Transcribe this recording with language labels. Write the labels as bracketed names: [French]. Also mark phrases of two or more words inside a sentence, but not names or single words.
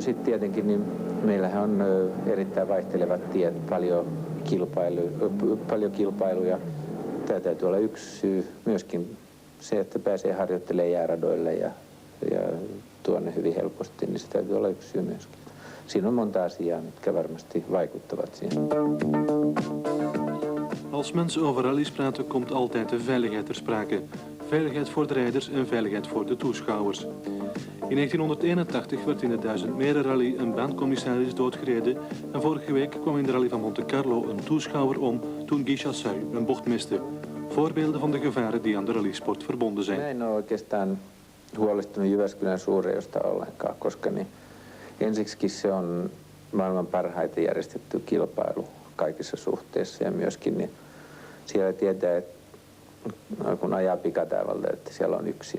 [Finnish] Sitten tietenkin niin meillähän on erittäin vaihtelevat tiet, paljon kilpailuja. Tämä täytyy olla yksi syy. Myöskin se, että pääsee harjoittelemaan jääradoille ja tuonne hyvin helposti, niin se täytyy olla yksi syy myöskin. Siinä on monta asiaa, mitkä varmasti vaikuttavat siihen. [Dutch] Als mensen over rallies praten, komt altijd de veiligheid ter sprake. Veiligheid voor de rijders en veiligheid voor de toeschouwers. In 1981 werd in de 1000 Meren Rally een bancommissaris doodgereden en vorige week kwam in de rally van Monte Carlo een toeschouwer om toen Guy Chasseuil een bocht miste. Voorbeelden van de gevaren die aan de rallysport verbonden [Finnish] Mä [Dutch] zijn. [Finnish] en ole oikeastaan huolestunut Jyväskylän Suurajosta ollenkaan, koska niin ensiksikin se on maailman parhaiten järjestetty kilpailu kaikissa suhteissa ja myöskin niin siellä tietää, että kun ajaa pikataivalta, että siellä on yksin.